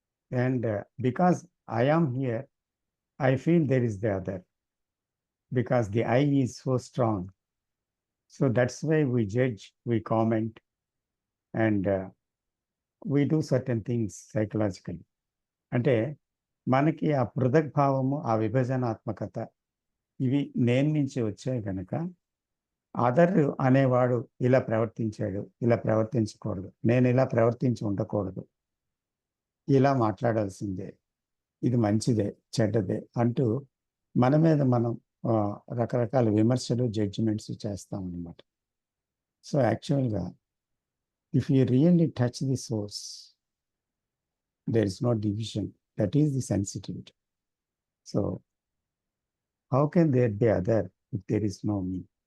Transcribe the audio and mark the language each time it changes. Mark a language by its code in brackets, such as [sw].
[en] And because I am here, I feel there is the other. Because the I is so strong. So that's why we judge, we comment, and we do certain things psychologically. [te] అంటే మనకి ఆ పృథక్ భావము, ఆ విభజనాత్మకత, ఇవి నేను నుంచి వచ్చాయి కనుక అదర్ అనేవాడు ఇలా ప్రవర్తించాడు, ఇలా ప్రవర్తించకూడదు, నేను ఇలా ప్రవర్తించి ఉండకూడదు, ఇలా మాట్లాడాల్సిందే, ఇది మంచిదే చెడ్డదే అంటూ మన మీద మనం రకరకాల విమర్శలు, జడ్జిమెంట్స్ చేస్తాం అన్నమాట. [en] So యాక్చువల్గా if you really touch the source, there is no division. That is the sensitivity. So how can there be other if there is no me?